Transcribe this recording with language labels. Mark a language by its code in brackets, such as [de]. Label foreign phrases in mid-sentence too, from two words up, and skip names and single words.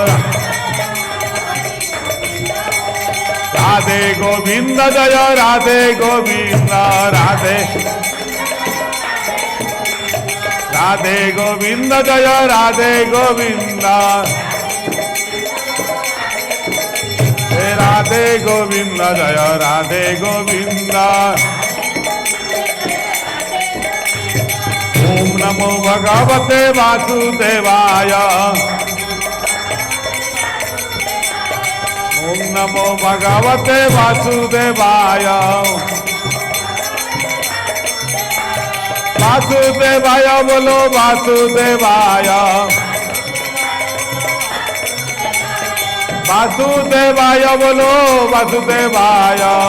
[hi] राधे गोविंद जय राधे गोविंद राधे राधे गोविंद जय राधे गोविंद राधे गोविंद जय राधे गोविंद [sa] ओम नमो भगवते वासुदेवाय ओम नमो भगवते वासुदेवाय वासुदेवाय बोलो वासुदेवाय वासुदेवाय बोलो वासुदेवाय